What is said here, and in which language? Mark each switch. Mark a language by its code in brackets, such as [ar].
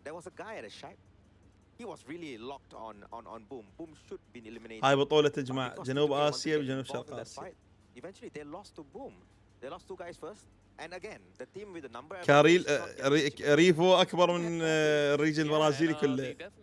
[en] There was a guy at a shack. He was really locked on Boom. Boom should be eliminated. [ar] هاي بطولة تجمع جنوب آسيا وجنوب شرق آسيا. [en] Eventually they lost to Boom. They lost 2 guys first. And again, the team with the number. [ar] كاريل ريفو أكبر من الريجن البرازيلي كله.